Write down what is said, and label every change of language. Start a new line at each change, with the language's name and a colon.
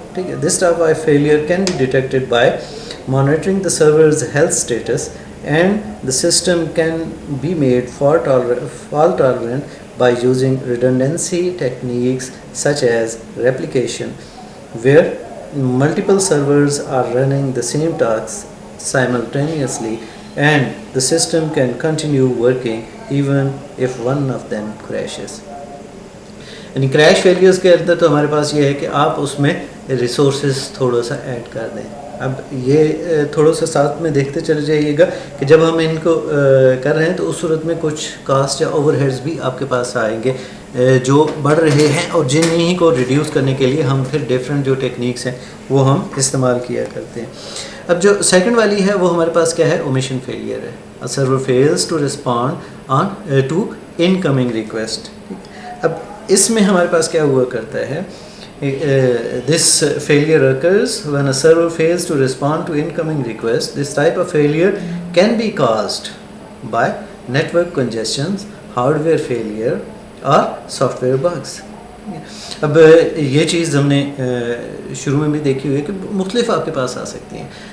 Urdu: ٹھیک ہے,
English: this type of failure can be detected by monitoring the server's health status, and the system can be made fault tolerant by using redundancy techniques such as replication, where multiple servers are running the same tasks simultaneously and the system can continue working even if one of them crashes.
Urdu: یعنی crash failures کے اندر تو ہمارے پاس یہ ہے کہ آپ اس میں resources تھوڑا سا ایڈ کر دیں. اب یہ تھوڑا سا ساتھ میں دیکھتے چلے جائیے گا کہ جب ہم ان کو کر رہے ہیں تو اس صورت میں کچھ کاسٹ یا اوور ہیڈز بھی آپ کے پاس آئیں گے جو بڑھ رہے ہیں, اور جن کو ریڈیوس کرنے کے لیے ہم پھر ڈفرینٹ جو ٹیکنیکس ہیں وہ ہم استعمال کیا کرتے ہیں. اب جو سیکنڈ والی ہے وہ ہمارے پاس کیا ہے, اومیشن فیلئر ہے.
English: A server fails to respond to incoming request.
Urdu: اب اس میں ہمارے پاس کیا ہوا کرتا ہے,
English: this failure occurs when a server fails to respond to incoming requests. This type of failure can be caused by network congestions, hardware failure or software bugs.
Urdu: اب یہ چیز ہم نے شروع میں بھی دیکھی ہوئی ہے کہ مختلف آپ کے پاس آ سکتی ہیں.